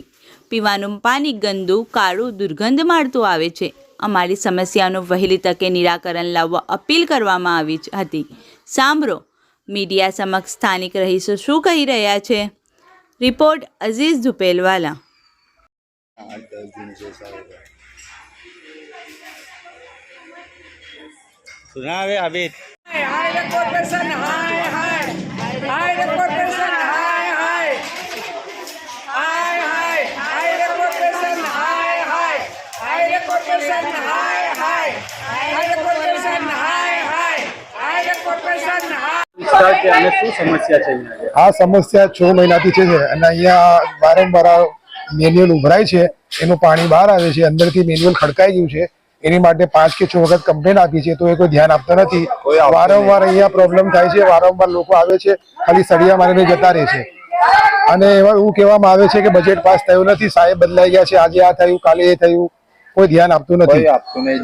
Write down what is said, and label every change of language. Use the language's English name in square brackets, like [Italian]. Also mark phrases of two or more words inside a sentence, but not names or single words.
[Gujarati] પીવાનું પાણી ગંદુ, કાળું, દુર્ગંધ મારતું આવે છે। અમારી સમસ્યાનું વહેલી તકે નિરાકરણ લાવવા અપીલ કરવામાં આવી હતી। સાંભળો મીડિયા સમક્ષ સ્થાનિક રહીશો શું કહી રહ્યા છે। રિપોર્ટ અઝીઝ ઝુપેલવાલા। [Hindi] सुना है अभी हाय कॉर्पोरेशन हाय हाय हाय कॉर्पोरेशन हाय हाय हाय हाय हाय कॉर्पोरेशन हाय हाय हाय कॉर्पोरेशन हाय हाय हाय कॉर्पोरेशन हाय हाय हाय कॉर्पोरेशन विस्तार के हमें [Gujarati] શું સમસ્યા છે અહીંયા? આ સમસ્યા 6 મહિનાથી છે અને અહીંયા વારંવાર મેન્યુઅલ ઉભરાય છે, એનું પાણી બહાર આવે છે, અંદરથી મેન્યુઅલ ખડકાઈ ગયું છે। એની માટે 5 કે 6 વખત કમ્પ્લેન આપી છે તો એ કોઈ ધ્યાન આપતા નથી। વારંવાર અહીંયા પ્રોબ્લેમ થાય છે, વારંવાર લોકો આવે છે, ખાલી સળિયા મારીને જતા રહે છે અને એવું કહેવામાં આવે છે કે બજેટ પાસ થયું નથી, સાહેબ બદલાઈ ગયા છે, આજે આ થયું, કાલે એ થયું, કોઈ ધ્યાન આપતું નથી।